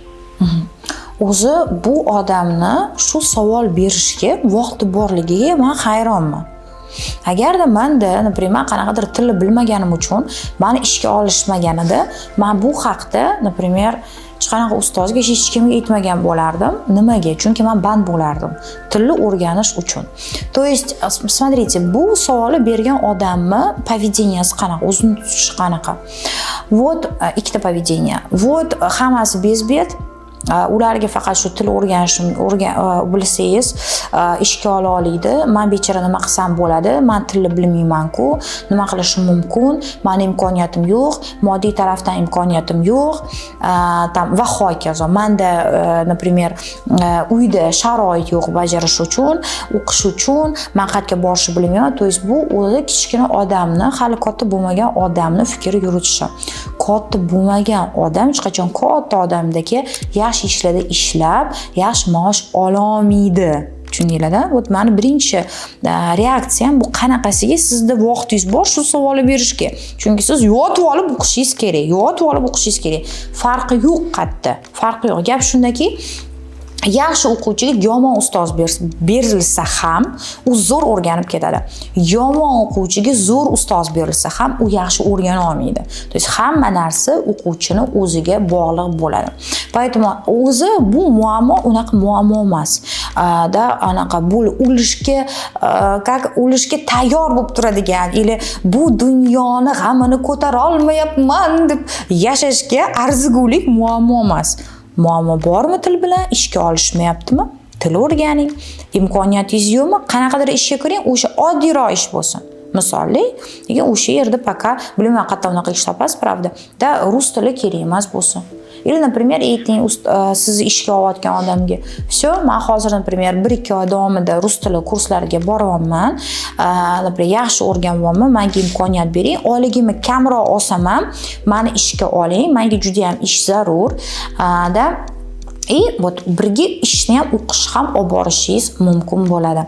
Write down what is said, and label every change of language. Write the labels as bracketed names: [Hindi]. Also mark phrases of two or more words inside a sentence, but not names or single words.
[Uzbek] O'zi bu odamni shu savol berishga vaqti borligiga men hayronman. Agarda menda, например, qanaqadir tilni bilmaganim uchun meni ishga olishmaganida, men bu haqda, например, hech qanaqa ustozga hech kimga aytmagan bo'lardim. Nimaga? Chunki men band bo'lardim tilni o'rganish uchun. [Russian] То есть, смотрите, [Uzbek] bu savolni bergan odamni поведенияsi qanaqa, o'zini tutishi qanaqa. Вот ikkita поведение. Вот hammasi bezbet. Ularga faqat shu til bilsangiz ishga ola oladi. Men bechora nima qilsam bo'ladi? Men tilni bilmayman-ku, nima qilishim mumkin? Mening imkoniyatim yo'q, moddiy tarafdan imkoniyatim yo'q, va hokazo. Menda, например, uyda sharoit yo'q bajarish uchun, o'qish uchun, men qayerga borishni bilmayman. [Russian] То есть [Uzbek] bu o'zi kichkina odamni, hali katta bo'lmagan odamni fikri yuritishi. Katta bo'lmagan odam hech qachon katta odamdagi yaxshi ishlarda ishlab, yaxshi maosh ola olmaydi. Tushundinglar-da? Вот meni birinchi reaksiyam bu qanaqasiga sizda vaqtingiz bor shu savolni berishga. Chunki siz yotib olib o'qishingiz kerak. Farqi yo'q qatta. Farqi yo'q. Gap shundaki, yaxshi o'quvchiga yomon ustoz berilsa ham u zo'r o'rganib ketadi. Yomon o'quvchiga zo'r ustoz berilsa ham u yaxshi o'rgana olmaydi. [Russian] То есть [Uzbek] hamma narsa o'quvchini o'ziga bog'liq bo'ladi. Поэтому o'zi bu muammo unaqa muammo emas. Da anaqa bu o'lishga tayyor bo'lib turadigan, ili bu dunyoni g'amini ko'tara olmayapman deb yashashga arzigulik muammo emas. Muammo bormi til bilan? Ishga olishmayaptimi? Til o'rganing. Imkoniyatingiz yo'qmi? Qanaqadir ishga kiring, o'sha oddiyroq ish bo'lsin. Misolli, lekin o'sha yerda пока bilmayman qayerda unaqa ish topasiz, правда. Da rus tili kerak emas bo'lsin. [Russian] Или, например, [Uzbek] ayting sizni ishga olayotgan odamga, "Всё, men hozir, например, 1-2 oy davomida rus tili kurslariga boryapman. Например, yaxshi o'rganyapman. Menga imkoniyat bering. Oyligimni kamroq olsam ham, meni ishga oling. Menga juda ham ish zarur." Da вот birga ishni ham o'qish ham olib borishingiz mumkin bo'ladi.